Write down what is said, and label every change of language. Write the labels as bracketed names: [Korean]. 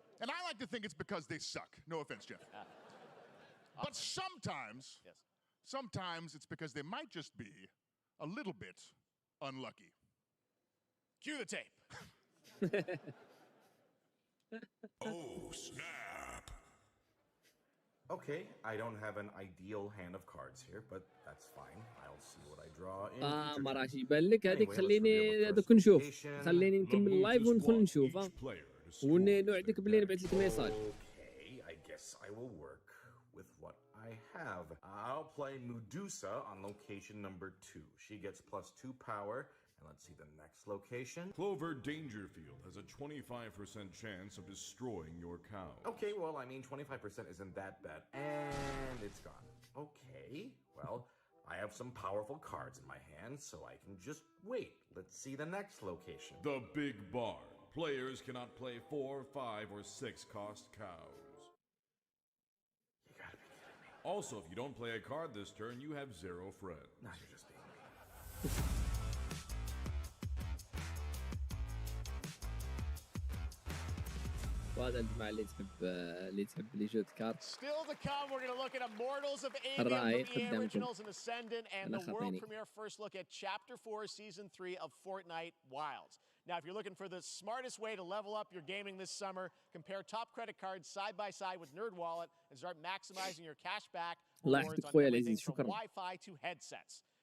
[English] And I like to think it's because they suck. No offense, Jeff. But sometimes it's because they might just be a little bit unlucky. Cue the tape. Oh, snap. Okay, I don't have an ideal hand of cards here, but that's fine. I'll see what I draw in. [Arabic] ما راح يبان لك هذيك خليني دوك نشوف خليني نكمل اللايف وندخل نشوف ونوعدك بلي نبعث لك ميساج. [English] Okay, I guess I will work with what I have. I'll play Medusa on location number 2. She gets +2 power. And let's see the next location. Clover Dangerfield has a 25% chance of destroying your cow. Okay, well, I mean, 25% isn't that bad. And it's gone. Okay, well, I have some powerful cards in my hand, so I can just wait. Let's see the next location. The Big Barn. Players cannot play 4, 5, or 6 cost cows. You gotta be kidding me. Also, if you don't play a card this turn, you have 0 friends. No, you're just being mean. [Arabic] وهذا الجماعة اللي تحب لي جو كارت. [English] Still to come, we're going to look at Immortals of Avium from EA Originals and Ascendant, and the world premiere first look at Chapter 4, Season 3 of Fortnite Wilds. Now, if you're looking for the smartest way to level up your gaming this summer, compare top credit cards side by side with NerdWallet and start maximizing your cash back rewards on everything from Wi-Fi to headsets.